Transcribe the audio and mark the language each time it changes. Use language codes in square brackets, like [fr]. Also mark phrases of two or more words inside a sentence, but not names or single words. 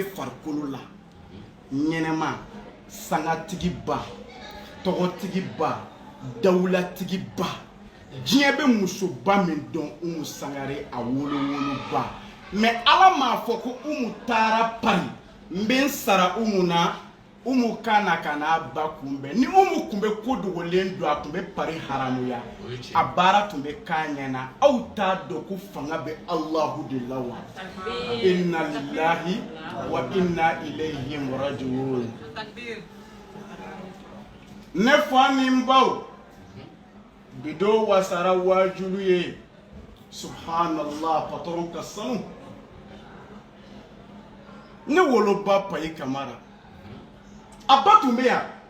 [bm] farikolo la ɲɛnɛma sangatigiba tɔgɔtigiba dawulatigiba diɲɛ bɛ musoba min dɔn Umu Sangare a wolowoloba mais Ala m'a fɔ ko Umu taara Paris n bɛ n sara Umu na Umu kana ka n'a ba kunbɛn ni Umu tun bɛ ko dogolen don a tun bɛ Paris haramuya a baara tun bɛ k'a ɲɛna aw t'a dɔn ko fanga bɛ Alahu de la wa [ar] إنا لله وإنا إليه راجعون. [bm] Ne fa ni n baw bidon wasara waajulu ye subhanallah patron ka sanu ne woloba Payi Kamara a ba tun bɛ yan